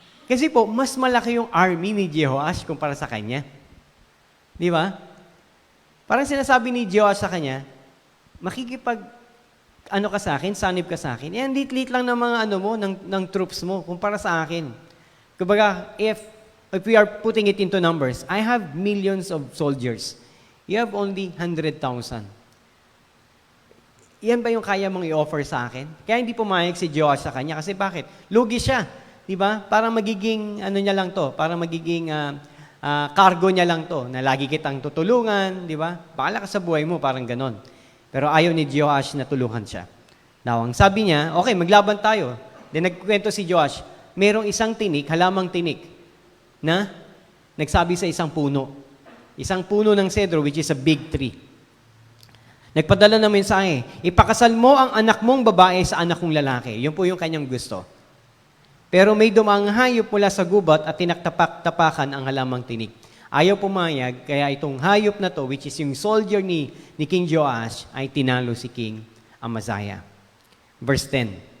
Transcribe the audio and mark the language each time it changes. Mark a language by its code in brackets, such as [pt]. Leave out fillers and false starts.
[tl] Kasi po, mas malaki yung army ni Jehoash kumpara sa kanya. Di ba? Parang sinasabi ni Jehoash sa kanya, ano ka sa akin, sanib ka sa akin. Ang lit-lit lang ng mga ng troops mo kumpara sa akin. Kumbaga, [en] if we are putting it into numbers, I have millions of soldiers. You have only 100,000. [tl] Yan ba yung kaya mong i-offer sa akin? Kaya hindi pumayag si Jehoash sa kanya. Kasi bakit? Lugi siya. Di ba? Parang magiging, niya lang to, parang magiging cargo niya lang to, na lagi kitang tutulungan, di ba? Bahala ka sa buhay mo, parang ganon. Pero ayaw ni Jehoash na tulungan siya. Now, ang sabi niya, okay, maglaban tayo. Then nagkwento si Jehoash, merong isang tinik, halamang tinik, na nagsabi sa isang puno. Isang puno ng cedro, [en] which is a big tree. [tl] Nagpadala ng mensahe, ipakasal mo ang anak mong babae sa anak kong lalaki. Yun po yung kanyang gusto. Pero may dumang hayop mula sa gubat at tinaktapak-tapakan ang halamang tinik. Ayaw pumayag, kaya itong hayop na to, [en] which is [tl] yung soldier ni King Joash, ay tinalo si King Amaziah. Verse 10.